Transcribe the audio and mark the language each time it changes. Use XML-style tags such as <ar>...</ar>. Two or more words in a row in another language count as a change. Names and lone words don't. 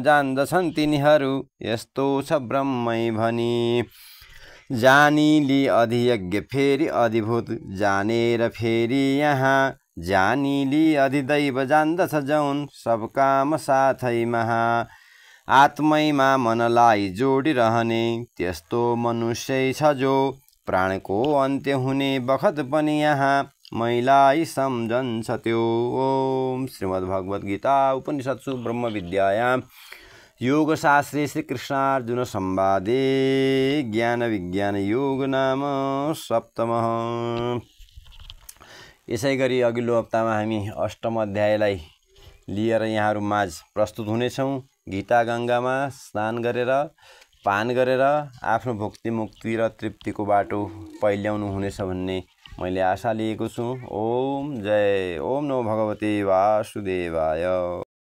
<ne>जान्दछन् तिनीहरू यस्तो छ ब्रह्मै भनी जानिली अधियज्ञ फेरि अधिभूत जानेर फेरि यहाँ जानिली अधिदैव जान्दछ जौन सब काम साथै महा आत्मैमा मनलाई जोडिरहने त्यस्तो मनुष्य छ जो प्राणको अन्त्य हुने बखत पनि यहाँ मैलाई सम्झन्छ त्यो।</ne> <sa>ओम श्रीमद् भगवत गीता उपनिषत्सु ब्रह्म विद्यायां योगशास्त्रे श्रीकृष्णार्जुन संवादे ज्ञान विज्ञान योग नाम सप्तमः।</sa> <ne>यसै गरी अघिल्लो हप्तामा हामी अष्टम अध्यायलाई लिएर यहाँहरू माझ प्रस्तुत हुनेछौँ। गीता गङ्गामा स्नान गरेर पान गरेर आफ्नो भक्ति मुक्ति र तृप्तिको बाटो पहिल्याउनु हुनेछ भन्ने मैले आशा लिएको छु।</ne> <sa>ओम जय। ओम नमो भगवते वासुदेवाय।</sa>